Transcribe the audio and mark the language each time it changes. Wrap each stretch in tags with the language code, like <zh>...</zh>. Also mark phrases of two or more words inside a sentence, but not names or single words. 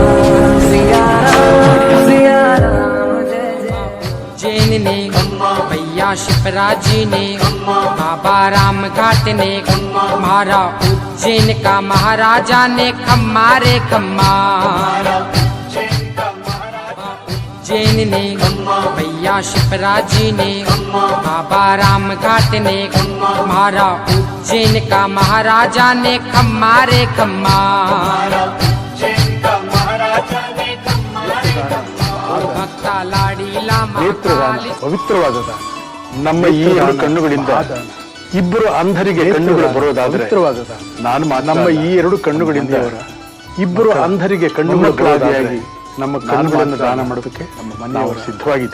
<hi>उज्जैन ने भैया शिवराज जी ने बाबा राम घाट ने हमारा उज्जैन का महाराजा ने खम्मा रे खम्मा। उज्जैन ने भैया शिवराज जी ने बाबा राम घाट ने हमारा उज्जैन का महाराजा ने खम्मा रे खम्मा।</hi> <kn>ಭಕ್ತ ಲಾಡಿಲ ಪವಿತ್ರವಾದ ನಮ್ಮ ಈ ಎರಡು ಕಣ್ಣುಗಳಿಂದ ಇಬ್ಬರು ಅಂಧರಿಗೆ ಕಣ್ಣುಗಳು ಬರೋದಾದ್ರೆ ನಾನು ನಮ್ಮ ಈ ಎರಡು ಕಣ್ಣುಗಳಿಂದ ಇಬ್ಬರು ಅಂಧರಿಗೆ ಕಣ್ಣುಗಳು ಬರೋದಾಗಿ ನಮ್ಮ ಕಣ್ಣುಗಳನ್ನು ದಾನ ಮಾಡೋದಕ್ಕೆ ನಾವು ಸಿದ್ಧವಾಗಿದೆ.</kn>